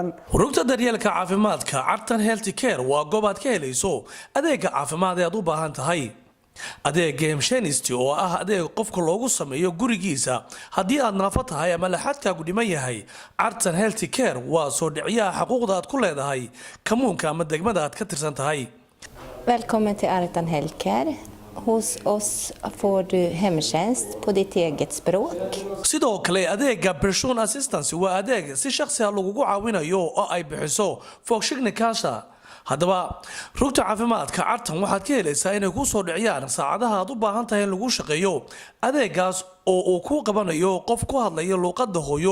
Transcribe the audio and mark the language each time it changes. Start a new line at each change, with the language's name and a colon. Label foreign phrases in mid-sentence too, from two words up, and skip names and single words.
Somali: Rugta daryeelka caafimaadka Cartan Healthcare waa goob aad ka helayso adeega caafimaad ee aad u baahan tahay. adeega Hemshenist oo ah adeeg qofka loogu sameeyo gurigiisa haddii aad naafo tahay ama laxadkaagu dhiman yahay. Cartan Healthcare waa soo dhiciyaha xuquuqda aad ku leedahay kamuunka ama degmada aad ka tirsan tahay.
Swedish: Välkommen till Cartan Healthcare. Hos oss får du hemtjänst på ditt eget språk.
Somali: Sidoo kale adeega Bershilig Assistance waa adeeg si shakhsi ah lagu caawinayo oo ay bixiso Folkshignikaasha. haddaba rugta caafimaadka Cartan waxaad ka helaysaa inay ku soo dhiciyaan saacadaha aad u baahan tahay in lagu shaqeeyo adeegaas oo uu ku qabanayo qof ku hadlaya luqadda hooyo.